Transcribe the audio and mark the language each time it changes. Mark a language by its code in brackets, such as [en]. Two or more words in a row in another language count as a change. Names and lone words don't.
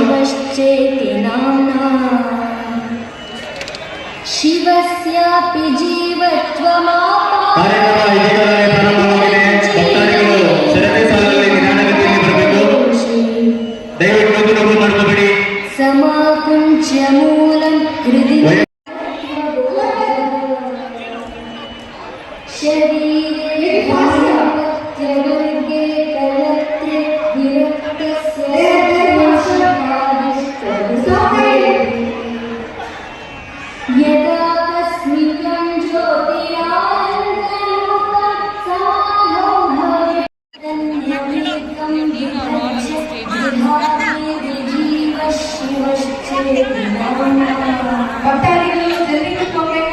[sa] ಶಿವಸ್ಯಾಪಿ ಜೀವತ್ವಮಾಪ [kn] ಕಾರ್ಯಕ್ರಮ ಇದೀಗ ತಾನೇ ಪ್ರಾರಂಭವಾಗಿದೆ. ಭಕ್ತಾದಿಗಳು ಸರತಿ ಸಾಲಲ್ಲಿ ನಿಧಾನಕ್ಕೆ ಬರಬೇಕು. ದಯವಿಟ್ಟು ನೂಕುನುಗ್ಲು ಮಾಡ್ಕೋಬೇಡಿ. [sa] ಸಮಾಕುಂಚ ಮೂಲಂ ಹೃದಯ ಶರೀರೇ ಭಕ್ತ್ಯವರ್ಗೇ ಕಲತ್ರೆ ವಿರಕ್ತಸ್ಯ ಯದಾ ಕಸ್ಮಿಕಂ ಜ್ಯೋತಿರಾನಂದರೂಪಂ ಸಮಾಧೌ ಭವೇತ್ತನ್ಯಮೇಕಂ ವಿಭಜ್ಯ ವಿಧಾತೆ ವಿಜೀವ ಶಿವಶ್ಚೇತನಂ. [kn] ಭಕ್ತಾದಿಗಳು ಜಲ್ದಿ ಕೂತ್ಕೋಬೇಕು.